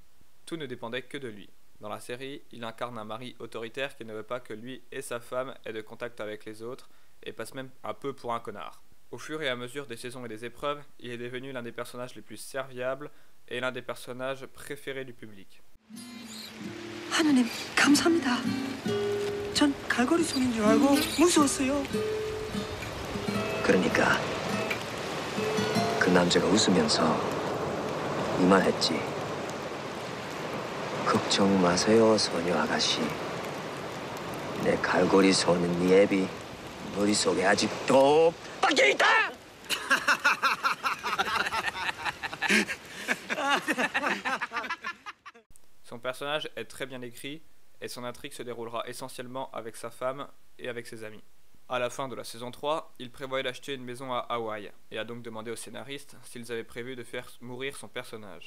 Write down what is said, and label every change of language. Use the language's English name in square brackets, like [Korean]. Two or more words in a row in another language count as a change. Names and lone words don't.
[French] Tout ne dépendait que de lui. Dans la série, il incarne un mari autoritaire qui ne veut pas que lui et sa femme aient de contact avec les autres et passe même un peu pour un connard. Au fur et à mesure des saisons et des épreuves, il est devenu l'un des personnages les plus serviables et l'un des personnages préférés du public. [Korean] 하느님, 감사합니다. 전 갈고리 손인 줄 알고 무서웠어요. 그러니까 그 남자가 웃으면서 이 말 했지. 걱정 마세요, 소녀 아가씨. 내 갈고리 손은 네 애비 머릿속에 아직도 박혀 있다! [French] Son personnage est très bien écrit et son intrigue se déroulera essentiellement avec sa femme et avec ses amis. À la fin de la saison 3, il prévoyait d'acheter une maison à Hawaï et a donc demandé aux scénaristes s'ils avaient prévu de faire mourir son personnage.